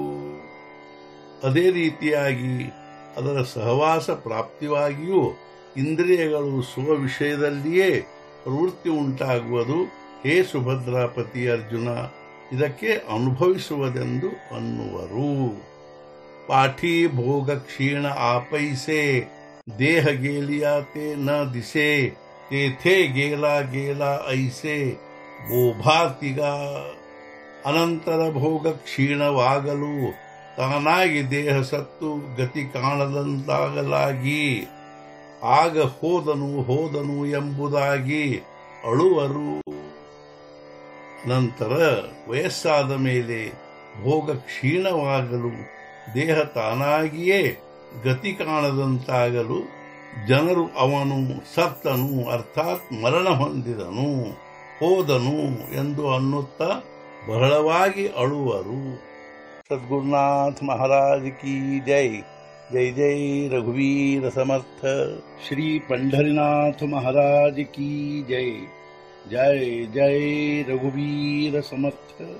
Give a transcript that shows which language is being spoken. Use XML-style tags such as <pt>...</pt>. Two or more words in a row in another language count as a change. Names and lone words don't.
<kn>ಅದೇ ರೀತಿಯಾಗಿ ಅದರ ಸಹವಾಸ ಪ್ರಾಪ್ತಿವಾಗಿಯೂ ಇಂದ್ರಿಯಗಳು ಸ್ವವಿಷಯದಲ್ಲಿಯೇ ಪ್ರವೃತ್ತಿ ಉಂಟಾಗುವುದು. ಹೇ ಸುಭದ್ರಾಪತಿ ಅರ್ಜುನ, ಇದಕ್ಕೆ ಅನುಭವಿಸುವುದೆಂದು ಅನ್ನುವರು.</kn> <mr>पाठी भोग क्षीण आपैसे देह गेलिया ते न दिसे तेथे गेला गेला ऐसे ಗೋಭಾತಿಗ.</mr> <kn>ಅನಂತರ ಭೋಗ ಕ್ಷೀಣವಾಗಲು ತಾನಾಗಿ ದೇಹ ಸತ್ತು ಗತಿ ಕಾಣದಂತಾಗಲಾಗಿ ಆಗ ಹೋದನು ಎಂಬುದಾಗಿ ಅಳುವರು. ನಂತರ ವಯಸ್ಸಾದ ಮೇಲೆ ಭೋಗ ಕ್ಷೀಣವಾಗಲು ದೇಹ ತಾನಾಗಿಯೇ ಗತಿ ಕಾಣದಂತಾಗಲು ಜನರು ಅವನು ಸತ್ತನು ಅರ್ಥಾತ್ ಮರಣ ಹೊಂದಿದನು ಹೋದನು ಎಂದು ಅನ್ನುತ್ತಾ ಬಹಳವಾಗಿ ಅಳುವರು.</kn> <mr>सद्गुरुनाथ महाराज की जय। जय जय रघुवीर समर्थ। श्री पंढरीनाथ महाराज की जय। जय जय रघुवीर समर्थ।</mr>